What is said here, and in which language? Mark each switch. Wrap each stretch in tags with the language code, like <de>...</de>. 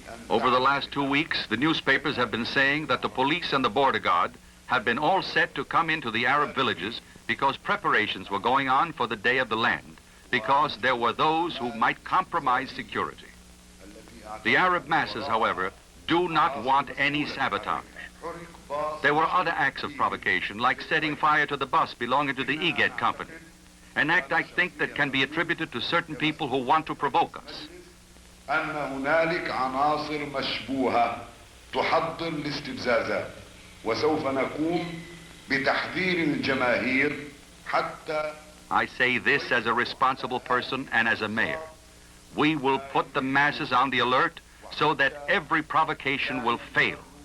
<en>Over the last 2 weeks, the newspapers have been saying that the police and the border guard had been all set to come into the Arab villages because preparations were going on for the Day of the Land, because there were those who might compromise security. The Arab masses, however, do not want any sabotage. There were other acts of provocation, like setting fire to the bus belonging to the EGED company, an act I think that can be attributed to certain people who want to provoke us.</en> <ar>أن هنالك عناصر مشبوهة تحضر الاستفزازات وسوف نقوم بتحذير الجماهير حتى</ar> <en>I say this as a responsible person and as a mayor. We will put the masses on the alert so that every provocation will fail.</en>